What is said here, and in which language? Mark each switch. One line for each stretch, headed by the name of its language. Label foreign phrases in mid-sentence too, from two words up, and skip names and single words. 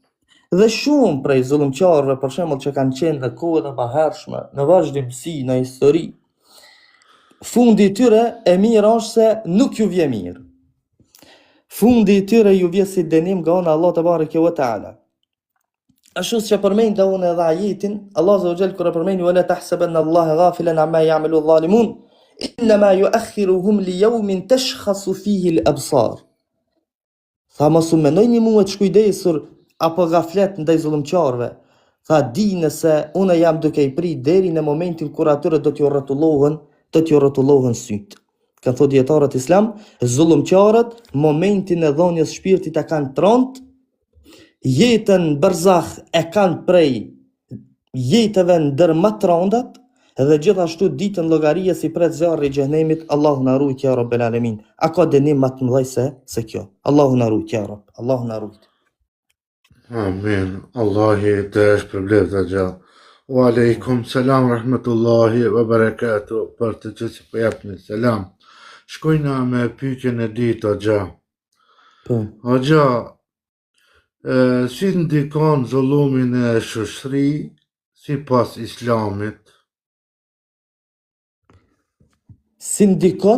Albanian: Dhe shumë prej zullumçarëve, për shembull, që kanë qenë në kohën e mëhershme, në vazhdimsi, në histori, fundi i tyre e mirë është se nuk ju vje mirë. Fundi i tyre ju vje si dënim nga ana Allah
Arabic: تبارك وتعالى.
Albanian: Ashtu që përmendë unë edhe ajetin, Allah
Arabic: عز وجل
Albanian: kur përmendi
Arabic: ولا تحسبن الله غافلا عما يعمل الظالمون إنما يؤخرهم ليوم تشخص فيه الأبصار.
Albanian: Tha mos u mendojni mua të shkujdesur apo gaflet ndaj zullumçarëve. Tha dini se unë jam duke i prit deri në momentin kur atyre do t'ju rrotullohen syt. Ka thot dietarët islam, zullumçarët momentin e dhënies shpirtit e kanë tront, jetën barzakh e kanë prej jetëve ndër më të rëndat dhe gjithashtu ditën llogaria si pret zjarri i xhenemit. Allahu na ruaj
Arabic: يا رب العالمين.
Albanian: A ka dënim më të mëdhej se kjo? Allahu na ruaj
Arabic: يا رب.
Albanian: Allahu na ruaj. Amin. Allahi të shpërblet gja.
Arabic: وعليكم السلام ورحمة الله وبركاته.
Albanian: Për të që si po japni selam. Shkojna me pyetjen e ditë o gja. O gja, si ndikon zullumin e shoqëri sipas islamit? Si ndikon?